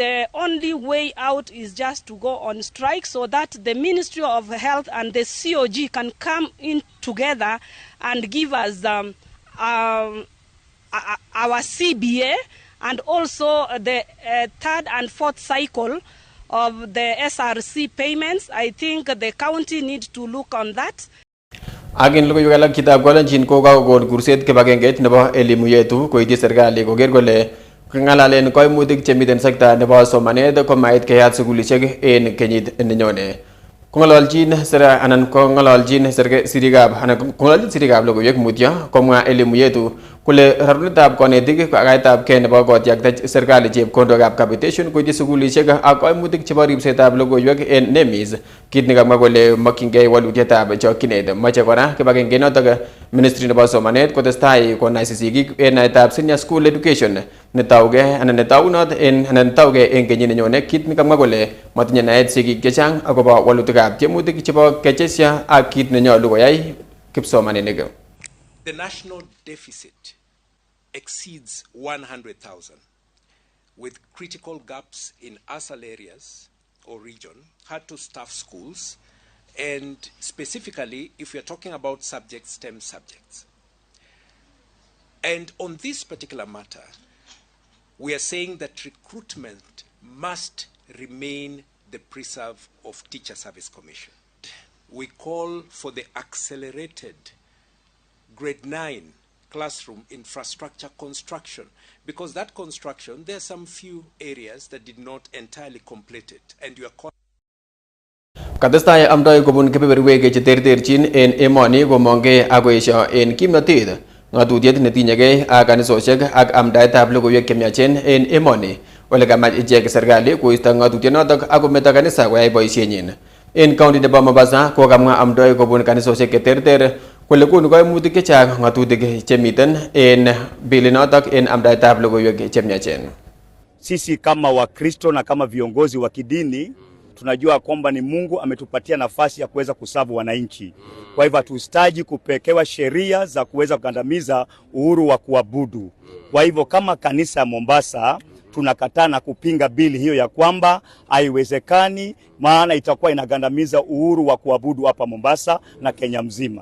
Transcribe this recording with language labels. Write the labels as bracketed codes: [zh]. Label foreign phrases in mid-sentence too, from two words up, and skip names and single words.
[en] the only way out is just to go on strike so that the Ministry of Health and the COG can come in together and give us our CBA and also the third and fourth cycle of the SRC payments. I think the county needs to look on that. [kln] Agin logoiywekab kitab kolenjin kokakokon kurset kibagengeit nebo [sw] elimu yetu [kln] koityi serikali koker kole ngalalen koimutik chemiten sekta nebo somanet komait keyat sukulishek en kenyit nenyone. Kong'ololjin sirikab logoiywek mutyo komwa [sw] elimu yetu [kln] kole rarunetab konetik ak kaitab kei nebo kotyakta serikali chepkondokab capitation koityi sukulishek ak koimutik chebo ribsetab logoiywek en NEMIS, kit nekamwa kole mokyingei walutietab chokchinet. Moche kora kibagenge notok Ministry nebo somanet kotestai konaisi sigik en naetab [en] senior school education [kln] netaugei en kenyit nenyone, kit nekamwa kole matinye naet sigik chechang akobo walutikab tiemutik chebo kechesya ak kit nenyolu koyai kipsomaninik. [en] The national deficit exceeds 100,000 with critical gaps in ASAL areas or region, hard to staff schools, and specifically if we're talking about subjects, STEM subjects. And on this particular matter, we are saying that recruitment must remain the preserve of Teacher Service Commission. We call for the accelerated grade 9 classroom infrastructure construction, because that construction, there are some few areas that did not entirely complete it, and you are [kln] Katestai amdoi kobun kebeberwek cheterterchin en emoni komongei akoesio en kimnotet ngatutiet netinyegei ak kanisosiek ak amdaetab logoiwek chemiachen en emoni, ole kamach ichek serikali koisto ngatutienotok ak kometo kanisa koyai boisienyin. En county nebo Mombasa kokamwa amdoi kobun kanisosiek cheterter kole konu koimutik chechang ngatutik chemiten en bilinotok en amdaetab logoiwek chemiachen. [sw] Sisi kama Wakristo na kama viongozi wa kidini tunajua kwamba ni Mungu ametupatia nafasi ya kuweza kusavu wananchi. Kwa hivyo hatuhitaji kupekewa sheria za kuweza kugandamiza uhuru wa kuabudu. Kwa hivyo kama kanisa ya Mombasa tunakataa na kupinga bili hiyo ya kwamba haiwezekani, maana itakuwa inagandamiza uhuru wa kuabudu hapa Mombasa na Kenya mzima.